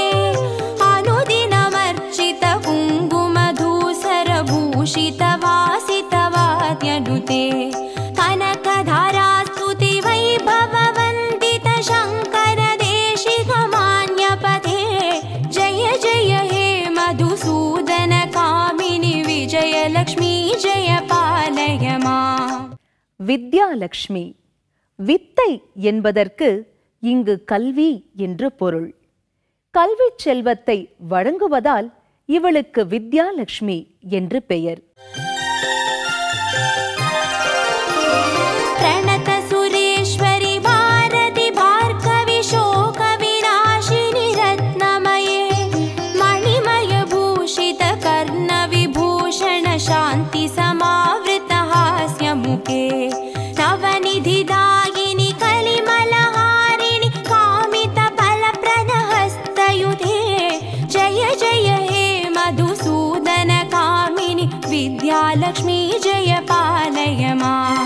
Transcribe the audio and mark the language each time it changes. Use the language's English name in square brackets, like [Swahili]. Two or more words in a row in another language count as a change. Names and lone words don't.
[Sanskrit] अनुदिनमर्चित कुङ्कुमधूसरभूषित वासितवाद्यनुते कनकधारास्तुति वैभववन्दित शङ्कर देशिकमान्यपते जय जय हे मधुसूदन कामिनि विजयलक्ष्मी जय पालय माम्. [Tamil] வித்யாலக்ஷ்மி. வித்தை என்பதற்கு இங்கு கல்வி என்று பொருள். கல்வி செல்வத்தை வழங்குவதால் இவளுக்கு வித்யாலக்ஷ்மி என்று பெயர். [Sanskrit] प्रणत सुरेश्वरि भारति भार्गवि शोक विनाशिनि रत्नमये मणिमय भूषित कर्ण विभूषण शान्ति समावृत हास्यमुखे नवनिधिदायिनि कलिमलहारिणि कामित फलप्रद हस्तयुधे जय जय हे मधुसूदन कामिनि विद्यालक्ष्मी जय पालय माम्.